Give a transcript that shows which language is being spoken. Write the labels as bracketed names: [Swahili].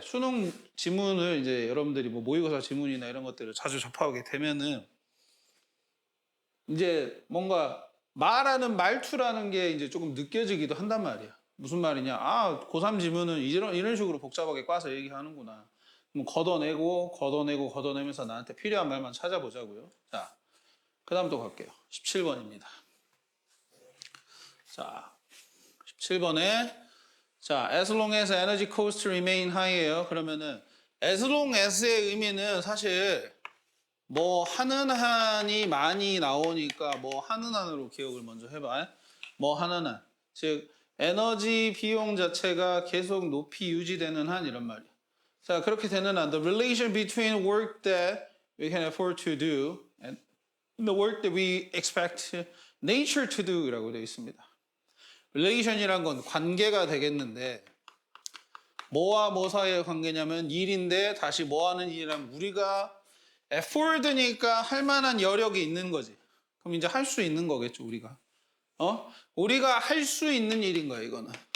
[Korean] 수능 지문을 이제 여러분들이 뭐 모의고사 지문이나 이런 것들을 자주 접하게 되면은 이제 뭔가 말하는 말투라는 게 이제 조금 느껴지기도 한단 말이야. 무슨 말이냐? 고3 지문은 이런 식으로 복잡하게 꽈서 얘기하는구나. 그럼 걷어내면서 나한테 필요한 말만 찾아보자고요. 자, 그 다음 또 갈게요. 17번입니다. 자, 17번에 자, [English] as long as energy costs remain high예요. [Korean] 그러면은 as long as의 의미는 사실 뭐 하는 한이 많이 나오니까 뭐 하는 한으로 기억을 먼저 해봐. 뭐 하는 한. 즉 에너지 비용 자체가 계속 높이 유지되는 한 이런 말이야. 자, 그렇게 되는 한 [English] the relation between work that we can afford to do and the work that we expect nature to do [Korean] 라고 되어 있습니다. relation이란 건 관계가 되겠는데 뭐와 뭐 사이의 관계냐면 일인데 다시 뭐 하는 일이라면 우리가 afford니까 할 만한 여력이 있는 거지. 그럼 이제 할 수 있는 거겠죠, 우리가. 우리가 할 수 있는 일인 거야, 이거는.